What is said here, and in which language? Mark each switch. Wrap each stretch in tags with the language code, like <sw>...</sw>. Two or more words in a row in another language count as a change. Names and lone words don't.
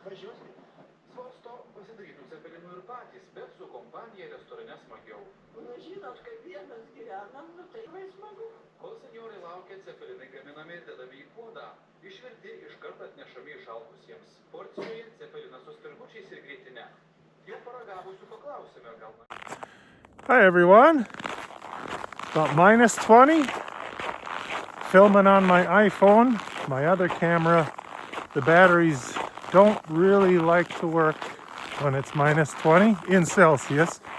<lt>Svarsto pasidarytų cepelinų ir patys, bet su kompanija restorane smagiau. žinot, kaip vienas gyvenam, nu tai labai smagu. Kol senjorai laukia, cepelinai gaminami, dedami į puodą. Išvirti iš karto atnešami išalkusiems. Porcijoje cepelinas su spirgučiais ir grietine. Jau paragavusių paklausime, gal.</lt> <en>Hi everyone. About minus 20. Filming on my iPhone. My other camera, the batteries don't really like to work when it's minus 20 in Celsius.</en>